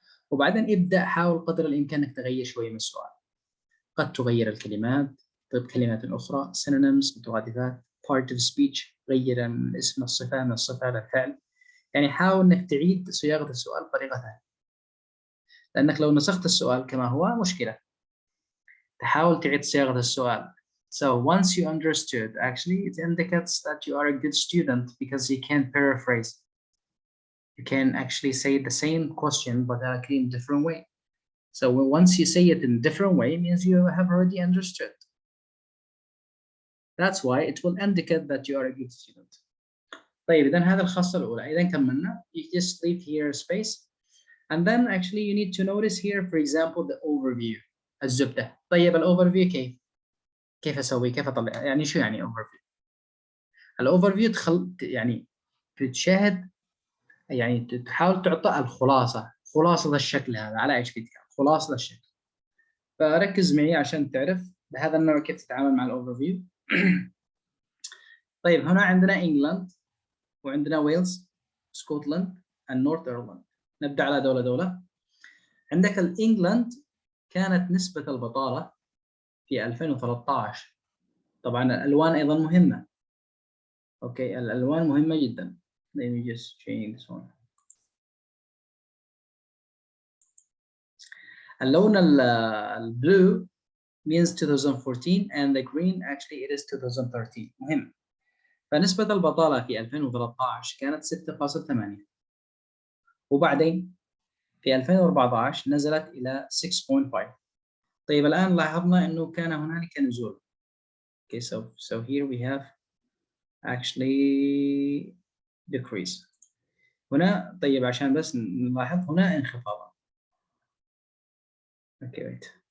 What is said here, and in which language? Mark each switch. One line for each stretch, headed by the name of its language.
Arabic: وبعدين ابدأ حاول قدر الإمكان أنك تغير شوية من السؤال. قد تغير الكلمات تضيف كلمات أخرى synonyms مترادفات part of speech غير من اسم الصفة من الصفة للفعل. يعني حاول أنك تعيد صياغة السؤال بطريقة ثانية. لأنك لو نسخت السؤال كما هو مشكلة. تحاول تعيد صياغة السؤال.
English: So once you understood, actually it indicates that you are a good student because you can paraphrase. You can actually say the same question but in a different way. So once you say it in a different way, it means you have already understood. That's why it will indicate that you are a good student.
Arabic: طيب إذن هذا الخاصة الأولى. إذن كملنا.
English: You just leave here space. And then actually you need to notice here, for example, the overview.
Arabic: الزبدة. طيب الأوفرفيو كيف أسوي؟ كيف أطلع؟ يعني شو يعني overview؟ الأوفرفيو يعني تشاهد يعني تحاول تعطى الخلاصة. خلاصة الشكل هذا على ايش بيتكلم؟ خلاصة الشكل. فركز معي عشان تعرف بهذا النوع كيف تتعامل مع الاوفرفيو. طيب هنا عندنا انجلاند وعندنا ويلز، سكوتلاند، النورث ايرلند. نبدا على دولة دولة. عندك الانجلاند كانت نسبة البطالة في 2013. طبعا الالوان ايضا مهمة. اوكي الالوان مهمة جدا.
English: Let me just change this one. اللون البلو means 2014 and the green actually it is 2013.
Arabic: مهم. فنسبة البطالة في 2013 كانت 6.8 وبعدين في 2014 نزلت إلى 6.5. طيب الآن لاحظنا إنه كان هنالك نزول.
English: Okay, so here we have actually decrease.
Arabic: هنا طيب عشان بس نلاحظ هنا انخفاض. Okay, wait.